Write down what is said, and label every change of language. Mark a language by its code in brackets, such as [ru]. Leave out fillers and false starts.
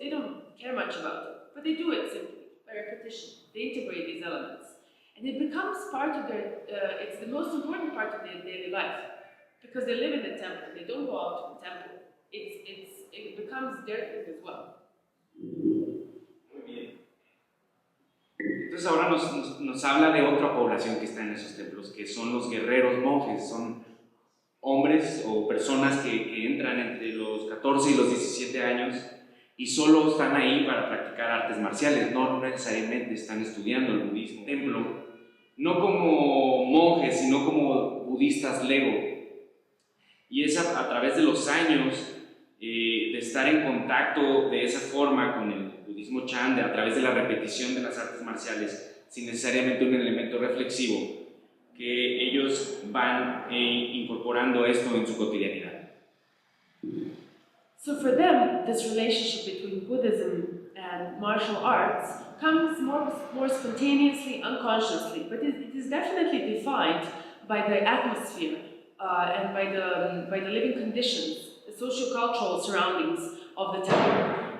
[en] They don't care much about it, but they do it simply by repetition. They integrate these elements, and it becomes part of their. It's the most important part of their daily life, because they live in the temple. They don't go out to the temple. It becomes their thing as well. [es] Muy bien. Entonces ahora nos habla de otra población que está en esos templos, que son los guerreros monjes. Son hombres o personas que entran entre los 14 y los 17 años y solo están ahí para practicar artes marciales, no necesariamente están estudiando el budismo. Templo, no como monjes, sino como budistas lego. Y es a través de los años de estar en contacto de esa forma con el budismo Chan, a través de la repetición de las artes marciales, sin necesariamente un elemento reflexivo, que ellos van incorporando esto en su cotidianidad. [en] So for them, this relationship between Buddhism and martial arts comes more spontaneously, unconsciously, but it is definitely defined by the atmosphere and by the living conditions, the socio-cultural surroundings of the temple.